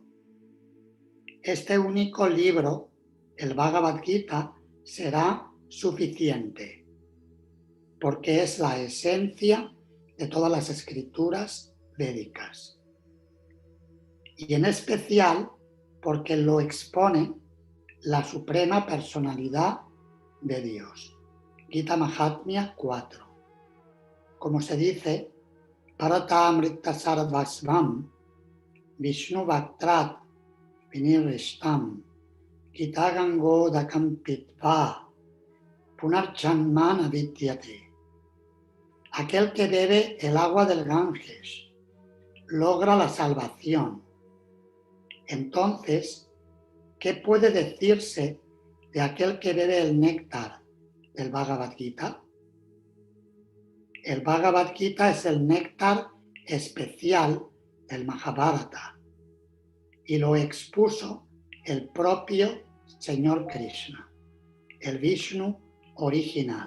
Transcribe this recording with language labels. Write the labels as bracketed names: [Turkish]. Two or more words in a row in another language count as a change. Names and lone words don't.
[Spanish] Este único libro, el Bhagavad Gita, será suficiente, porque es la esencia de todas las escrituras védicas. Y en especial porque lo expone la suprema personalidad de Dios. Gita Mahatmya 4. Como se dice, [Sanskrit] Paratamrita Sarvasvam Vishnu Bhaktrat Vinirishtam Gita Gangodakam Pitva Punarjanmana Vidyate. [Spanish] Aquel que bebe el agua del Ganges logra la salvación. Entonces, ¿qué puede decirse de aquel que bebe el néctar del Bhagavad Gita? El Bhagavad Gita es el néctar especial del Mahabharata y lo expuso el propio Señor Krishna, el Vishnu original.